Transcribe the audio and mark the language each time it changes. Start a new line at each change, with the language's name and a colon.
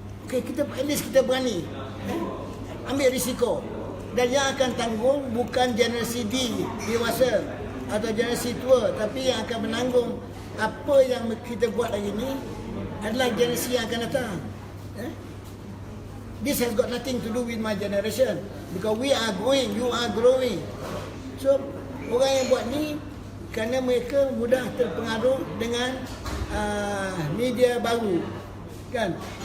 Malay: Okay, kita at least kita berani ambil risiko. Dan yang akan tanggung bukan generasi D dewasa atau generasi tua, tapi yang akan menanggung apa yang kita buat hari ini adalah generasi yang akan datang.
English: This has got nothing to do with my generation, because we are growing, you are growing.
Malay: So orang yang buat ni kerana mereka mudah terpengaruh dengan media baru, kan?